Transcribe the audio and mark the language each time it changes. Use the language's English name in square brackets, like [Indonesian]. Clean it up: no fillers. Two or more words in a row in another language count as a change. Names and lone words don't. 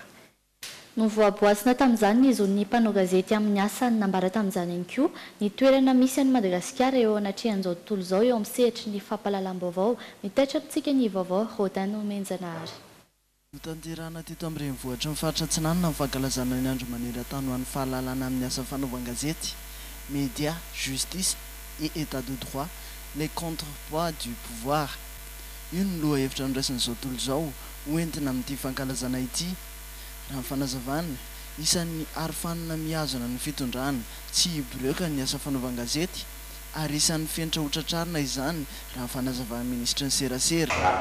[Malagasy] no voaboasina tamin'izany ny zon'ny mpanao gazety amin'ny asa nambara tamin'izany ihany koa ny toerana misy any Madagasikara eo anatrehan'izao tontolo izao eo amin'ny sehatry ny fampahalalam-baovao mitaitra amintsika ny vaovao Rodin Menjanahary Notanterana teto amin'ny renivohitra mifaritra Atsinanana ny fankalazana ny andro manery tany ho an'ny fahalalana amin'ny asa fanaovan-gazety, [French] médias, justice et état de droit, les contrepoids du pouvoir. [Malagasy] Io no lohahevitra niraisin'izao tontolo izao hoentina amin'ity fankalazana ity. Raha ny fanazavana, isan'ny arofanina mihazona ny fitondrana tsy hibreka ny asa fanaovan-gazety ary isan'ny fenitra hotratrarina izany raha ny fanazavana ministra ny serasera.